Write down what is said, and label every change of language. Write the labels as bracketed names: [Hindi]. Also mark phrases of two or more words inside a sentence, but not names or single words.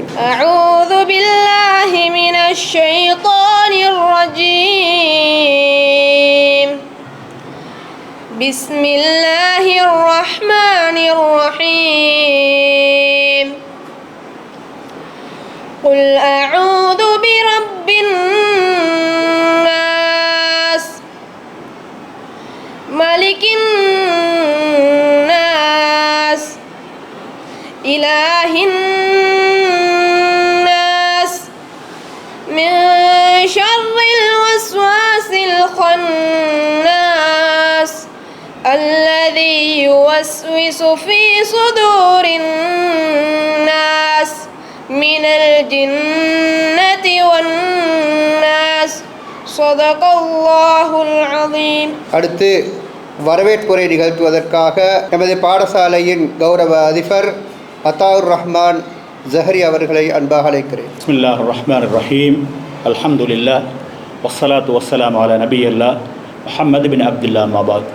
[Arabic] أعوذ بالله من الشيطان الرجيم. بسم الله الرحمن الرحيم. قل أعوذ برب ملك الناس إله الناس من شر الوسواس الخناس الذي يوسوس في صدور الناس من الجنة والناس صدق الله العظيم. [Tamil] அடுத்து வரவேற்புரை நிகழ்த்துவதற்காக எமது பாடசாலையின் கௌரவ அதிபர் அத்தாவுர் ரஹ்மான் ஜஹரி அவர்களை அன்பாக அழைக்கிறேன். [Arabic] بسم الله الرحمن الرحيم. الحمد لله والصلاة والسلام على نبي الله محمد بن عبد الله أما بعد.